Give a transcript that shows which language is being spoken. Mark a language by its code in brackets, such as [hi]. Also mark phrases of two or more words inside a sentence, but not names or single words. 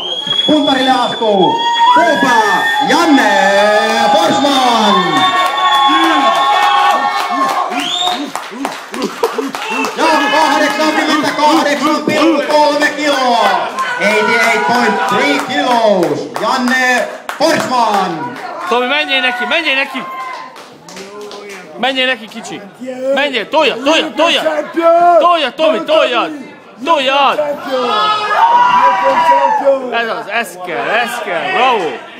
[fi] Puntarille astuu Puupää Janne Forsman. Ja 88,3 kiloa. [en] 88.3 kilos. Janne Forsman. [hu] Tomi, menjél neki, menjél neki! Menjél neki, kicsi! Menjél, toljad, toljad, toljad! Toljad, Tomi, toljad! Toljad! Ez az, ez kell, bravo!